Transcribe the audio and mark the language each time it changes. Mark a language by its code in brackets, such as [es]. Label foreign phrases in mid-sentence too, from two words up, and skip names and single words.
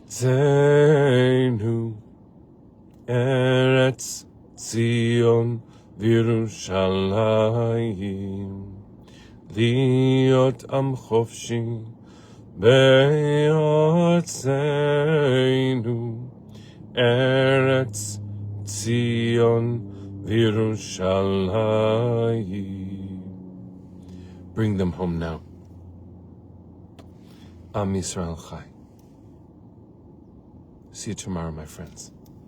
[he] בארצנו ארץ ציון וירושלים, להיות עם חופשי בארצנו, ארץ ציון וירושלים. [en] Bring them home now. [he] עם ישראל חי. [en] See you tomorrow, my friends.